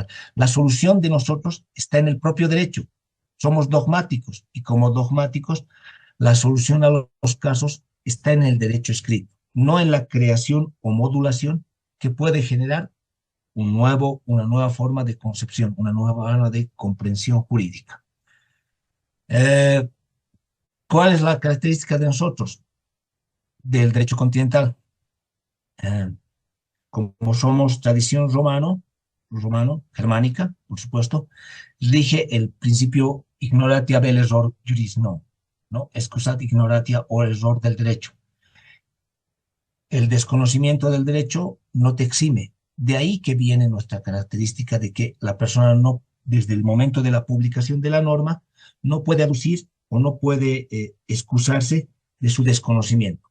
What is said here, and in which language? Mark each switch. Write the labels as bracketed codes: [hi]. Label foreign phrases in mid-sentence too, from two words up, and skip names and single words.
[es] La solución de nosotros está en el propio derecho. Somos dogmáticos y como dogmáticos, la solución a los casos está en el derecho escrito, no en la creación o modulación que puede generar una nueva forma de concepción, una nueva forma de comprensión jurídica. ¿Cuál es la característica de nosotros, del derecho continental? Como somos tradición germánica, por supuesto, rige el principio [la] ignorantia vel error juris non, [es] ¿no? [la] Excusat ignorantia [es] o error del derecho. El desconocimiento del derecho no te exime. De ahí que viene nuestra característica de que la persona no, desde el momento de la publicación de la norma, no puede aducir o no puede excusarse de su desconocimiento.